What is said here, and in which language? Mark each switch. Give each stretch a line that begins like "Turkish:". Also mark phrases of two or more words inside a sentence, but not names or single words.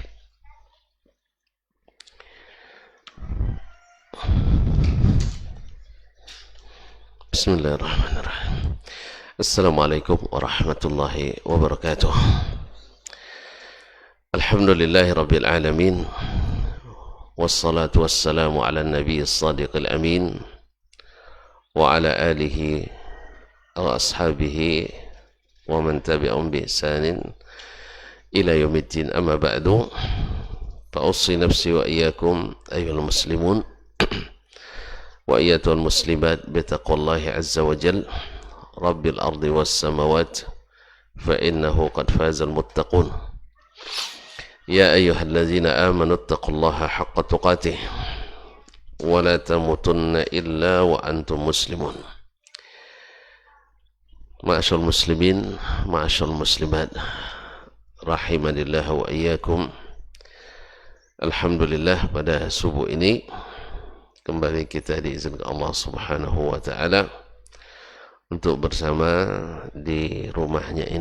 Arabic: بسم الله الرحمن الرحيم. السلام عليكم ورحمة الله وبركاته. الحمد لله رب العالمين. والصلاة والسلام على النبي الصادق الأمين وعلى آله وأصحابه ومن تبعهم بإحسان إلى يوم الدين أما بعد. فأوصي نفسي وإياكم أيها المسلمون وأيتها المسلمات بتقوى الله عز وجل رب الأرض والسماوات فإنه قد فاز المتقون. يا أيها الذين آمنوا اتقوا الله حق تقاته ولا تموتن إلا وأنتم مسلمون. معاشر المسلمين معاشر المسلمات رحمني الله وإياكم.
Indonesian: Alhamdulillah, pada subuh ini kembali kita diizinkan Allah
Arabic: سبحانه وتعالى
Indonesian: untuk bersama di rumahnya ini.